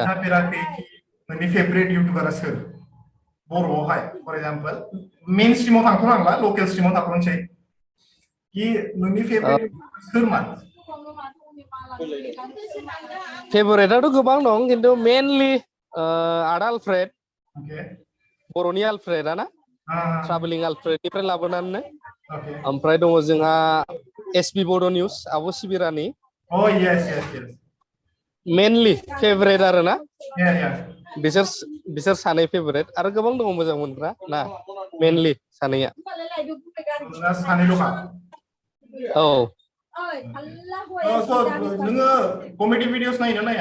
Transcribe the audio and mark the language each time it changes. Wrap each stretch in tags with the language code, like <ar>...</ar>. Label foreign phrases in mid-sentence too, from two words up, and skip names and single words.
<brx>खोन्थाफेराखै नोंनि फेभरेट इउटुबारा सोर बर'आवहाय</brx> <en>for example</en> <brx>मेन स्ट्रिमाव थांथ'नांला लकेल स्ट्रिमाव थांथ'नोसै कि नोंनि फेभरेट सोरमोन फेभरेटआथ' गोबां दं खिन्थु मेनलि आदा आलफ्रेड</brx> <en>Okay.</en> <brx>बर'नि आलफ्रेडआ ना Ah, ट्राभेलिं आलफ्रेडनिफ्राय लाबोनानै</brx> <en>okay.</en> <brx>ओमफ्राय दङ जोंहा एसबि बड' निउस आब' सिबिरानि</brx> <en>Oh, yes, yes, yes.</en> <brx>मेनलि फेभरेट आरो ना</brx> <en>Yeah, yeah.</en> <brx>बिसोर सानै फेभरेट आरो गोबां दङ मोजां मोनग्रा ना मेनलि सानैया Nah, सानैल'खा? औ So, नोङो कमेडि भिडिअस नायो ना नाया?</brx>